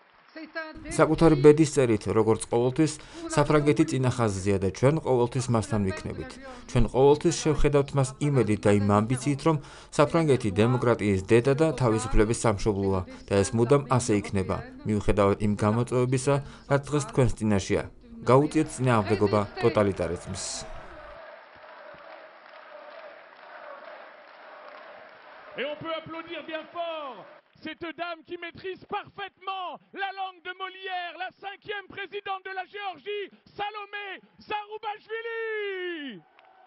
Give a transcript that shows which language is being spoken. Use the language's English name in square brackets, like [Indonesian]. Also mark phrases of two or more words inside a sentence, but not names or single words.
[Georgian] საკუთარი ბედის წერით, როგორც ყოველთვის, საფრანგეთი წინა ხაზზეა და ჩვენ ყოველთვის მასთან ვიქნებით. ჩვენ ყოველთვის შევხედავთ მას იმედით და იმ ამბიციით, რომ საფრანგეთი დემოკრატიის დედა და თავისუფლების სამშობლოა და ეს მუდამ ასე იქნება, მიუხედავად იმ გამოწვევებისა, რაც დღეს თქვენს წინაშეა. გაუწიეთ წინააღმდეგობა ტოტალიტარიზმს. [French] Et on peut applaudir bien fort cette dame qui maîtrise parfaitement la langue de Molière, la 5e présidente de la Géorgie, Salomé Zurabishvili.